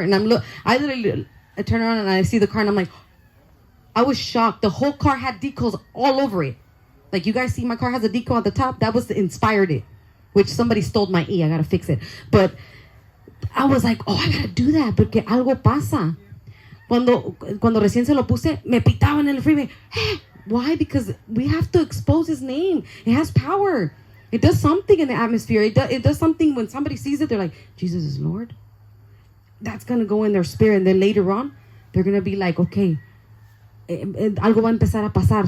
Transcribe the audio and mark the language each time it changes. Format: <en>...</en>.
<en>And I turn around and I see the car and I'm like, I was shocked. The whole car had decals all over it. Like, you guys see my car has a decal at the top? That was inspired it, which somebody stole my E. I got to fix it. But I was like, oh, I got to do that</en> <es>porque algo pasa. Cuando recién se lo puse, me pitaban en el freeway.</es> <en>Hey, why? Because we have to expose his name. It has power. It does something in the atmosphere. It does something when somebody sees it. They're like, Jesus is Lord. That's going to go in their spirit. And then later on, they're going to be like, okay,</en> <es>algo va a empezar a pasar.</es>